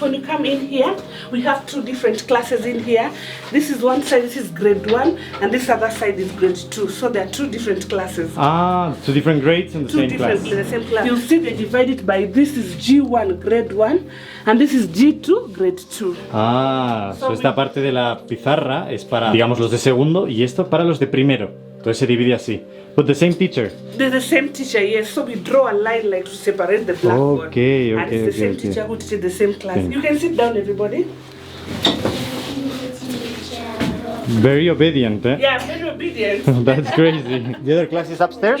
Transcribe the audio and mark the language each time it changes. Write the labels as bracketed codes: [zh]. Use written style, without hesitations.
[en] When you come in here, we have 2 different classes in here. This is one side, this is grade 1, and this other side is grade 2. So there are 2 different classes. Ah, 2 different grades in the 2 same different class. in the same class. You'll see they divided by this is G1 grade 1, and this is G2 grade 2. [es] Ah, so esta parte de la pizarra es para, digamos, los de segundo y esto para los de primero. Entonces se divide así. [en] But the same teacher. They're the same teacher, yes. So we draw a line like to separate the blackboard. Okay, And it's the same okay. teacher who teaches the same class. Okay. You can sit down, everybody. Very obedient, eh? Yeah, very obedient. That's crazy. The other class is upstairs?